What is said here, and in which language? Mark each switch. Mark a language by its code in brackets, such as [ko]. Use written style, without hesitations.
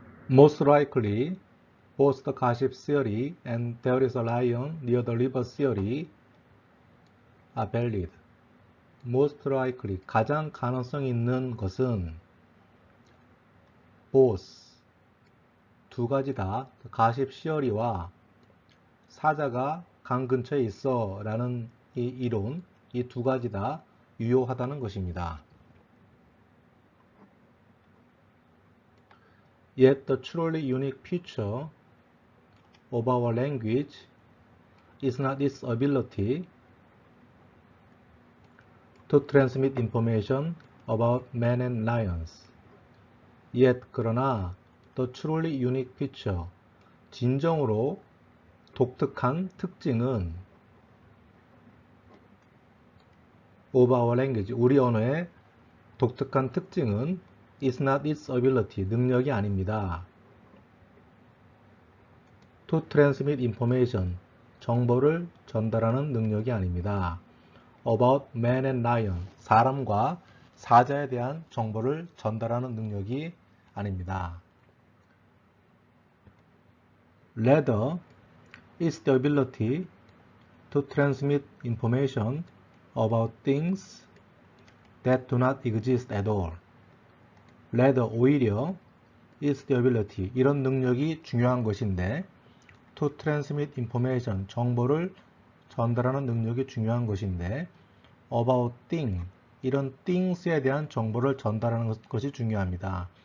[en] Most likely, both the gossip theory and there is a lion near the river theory are valid. Most likely, [ko] 가장 가능성 있는 것은 both, 두 가지 다, 가십 시어리와 사자가 강 근처에 있어 라는 이 이론, 이 두 가지 다 유효하다는 것입니다. [en] Yet the truly unique feature of our language is not its ability to transmit information about men and lions. Yet [ko] 그러나 [en] the truly unique feature, [ko] 진정으로 독특한 특징은 [en] of our language, [ko] 우리 언어의 독특한 특징은 [en] is not its ability, [ko] 능력이 아닙니다. [en] to transmit information, [ko] 정보를 전달하는 능력이 아닙니다. [en] about man and lion, [ko] 사람과 사자에 대한 정보를 전달하는 능력이 아닙니다. [en] Rather, it's the ability to transmit information about things that do not exist at all. Rather, [ko] 오히려 [en] is the ability, [ko] 이런 능력이 중요한 것인데 [en] to transmit information, [ko] 정보를 전달하는 능력이 중요한 것인데 [en] about thing, [ko] 이런 things에 대한 정보를 전달하는 것이 중요합니다.